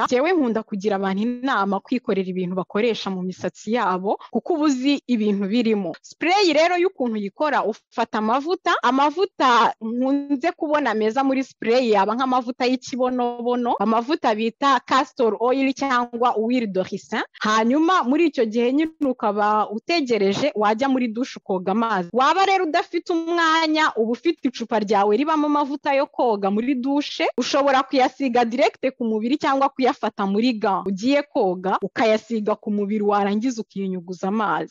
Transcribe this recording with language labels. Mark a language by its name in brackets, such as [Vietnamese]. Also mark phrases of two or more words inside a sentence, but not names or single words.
[Kinyarwanda] Jewe nkunda kugira abantu inama kwikorera ibintu bakoresha mu misatsi yabo kuko ubuzi ibintu birimo. Spray rero y'ukuntu yikora, ufata amavuta nkunze kubona meza muri spray yaba nk'amavuta y'ikibonobono, amavuta bita [English] castor oil [Kinyarwanda] cyangwa [French] huile de ricin. [Kinyarwanda] Hanyuma muri icyo gihe nyine ukaba utegereje wajya muri douche koga amazi. Waba rero udafite umwanya, uba ufite icupa ryawe ribamo amavuta yo koga muri douche, ushobora kuyasiga direct ku mubiri cyangwa kuyafata muri gant ugiye koga ukayasiga ku mubiri, warangiza ukinyuguza amazi.